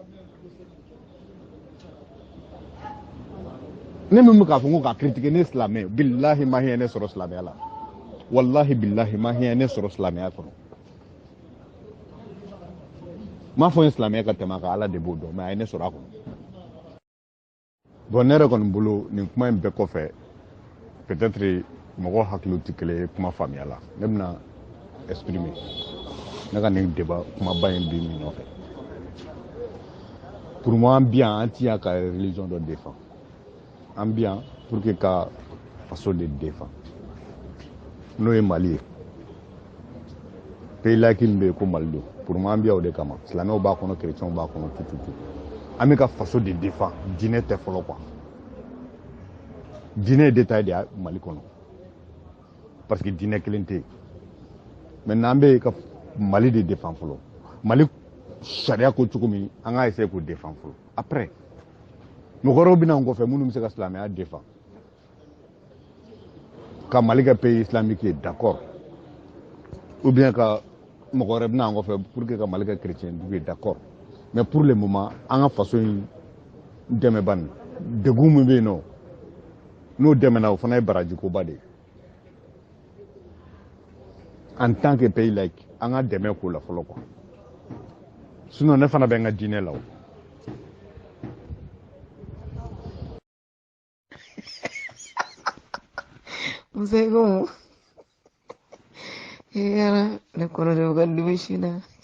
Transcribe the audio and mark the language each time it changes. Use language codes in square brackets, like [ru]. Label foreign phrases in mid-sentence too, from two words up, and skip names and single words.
[bm] ne min bɛ k'a fɔ ko ka critiquer ne silamɛ billahi Mahi ye ne sɔrɔ silamɛya la [ar] wallahi billahi [bm] Mahi ye ne sɔrɔ silamɛya kɔnɔ m'a fɔ n ye silamɛya ka tɛmɛ a kan Ala de b'o dɔn mais a ye ne sɔrɔ a kɔnɔ bon ne yɛrɛ kɔni bolo nin kuma in bɛɛ kɔfɛ peut-être mɔgɔw hakiliw tɛ kelen ye kuma faamuya la ne bɛna exprimer ne ka nin débat kumaba in bi min nɔfɛ [fr] pour moi [bm] an bi yan an tɛ yan ka religion dɔ défend an bi yan [fr] pour que [bm] ka faso de défend n'o ye Mali ye [fr] pays laïque [bm] min bɛ yen ko Mali don [fr] pour moi [bm] an bi yan o de kama silamɛw b'a kɔnɔ chrétiens b'a kɔnɔ tout an bɛ ka faso de défend diinɛ tɛ fɔlɔ quoi diinɛ ye détail de ye Mali kɔnɔ [fr] parce que [bm] diinɛ kelen tɛ yen maintenant an bɛ ka Mali de défend fɔlɔ Mali sariya ko cogo min an ka essayer k'o défend fɔlɔ après mɔgɔ wɛrɛw bɛ na an kɔfɛ minnu bɛ se ka silamɛya défend ka Mali kɛ [fr] pays islamique [bm] ye [fr] d'accord ou bien [bm] ka mɔgɔ wɛrɛ bɛ na an kɔfɛ [fr] pour que [bm] ka Mali kɛ chrétien ye [fr] d'accord mais pour le moment [bm] an ka faso in dɛmɛba nin degun min bɛ yen nɔ n'o dɛmɛna o fana ye baraji koba de ye [fr] en tant que pays laïque [bm] an ka dɛmɛ k'o la fɔlɔ quoi sinon ne fana bɛ n ka diinɛ la o. Musai como era le kono de bukan duwe shina.